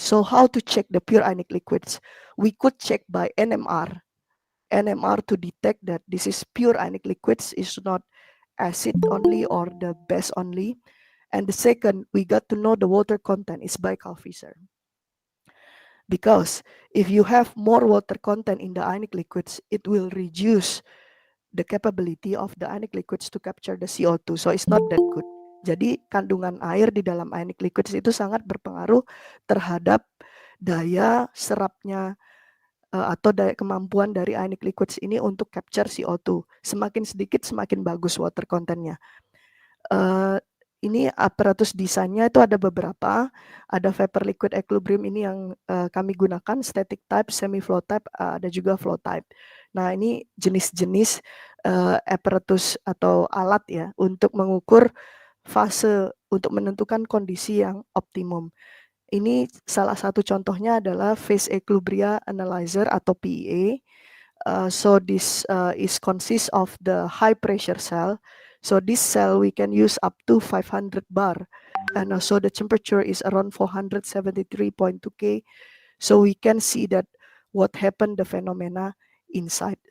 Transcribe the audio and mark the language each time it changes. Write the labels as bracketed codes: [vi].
[en] So how to check the pure ionic liquids? We could check by NMR to detect that this is pure ionic liquids, is not acid only or the base only. And the second, we got to know the water content is by Calvisser. Because if you have more water content in the ionic liquids, it will reduce the capability of the ionic liquids to capture the CO2. So it's not that good. [id] Jadi kandungan air di dalam ionic liquids itu sangat berpengaruh terhadap daya serapnya atau daya kemampuan dari ionic liquids ini untuk capture CO2. Semakin sedikit semakin bagus water contentnya. Ini aparatus desainnya itu ada beberapa. Ada vapor liquid equilibrium ini yang kami gunakan, static type, semi flow type, ada juga flow type. Nah, ini jenis-jenis aparatus atau alat ya untuk mengukur fase untuk menentukan kondisi yang optimum. Ini salah satu contohnya adalah phase equilibria analyzer atau PEA. [en] So this is consists of the high pressure cell. So this cell we can use up to 500 bar, and also the temperature is around 473.2 K. So we can see that what happened the phenomena inside.